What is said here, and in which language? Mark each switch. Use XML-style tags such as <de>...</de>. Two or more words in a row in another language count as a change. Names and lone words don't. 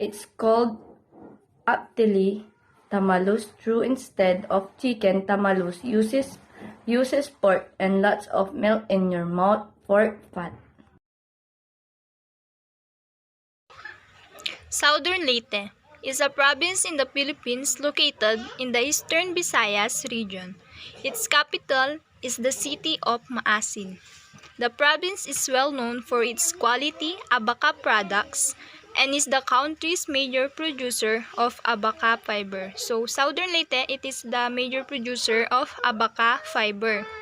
<en>It's called aptili tamalus true instead of chicken. Tamalus uses pork and lots of melt in your mouth pork fat. Southern Leyte is a province in the Philippines located in the eastern Visayas region. Its capital is the city of Maasin. The province is well known for its quality abaca products and is the country's major producer of abaca fiber. So, Southern Leyte, it is the major producer of abaca fiber.</en>